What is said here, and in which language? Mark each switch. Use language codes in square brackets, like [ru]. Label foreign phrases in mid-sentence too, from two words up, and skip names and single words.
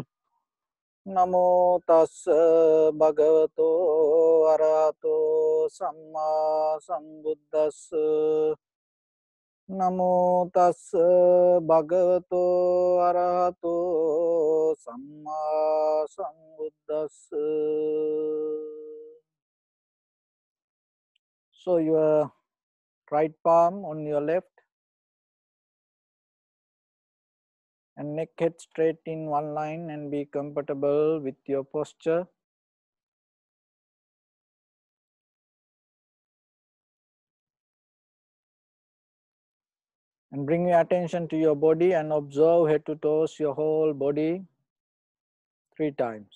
[pi] Namo tassa bhagavato arahato samma sambuddhassa. Namo tassa bhagavato arahato samma sambuddhassa. [en] So your right palm on your left and neck head straight in one line and be comfortable with your posture. And bring your attention to your body and observe head to toes your whole body 3 times.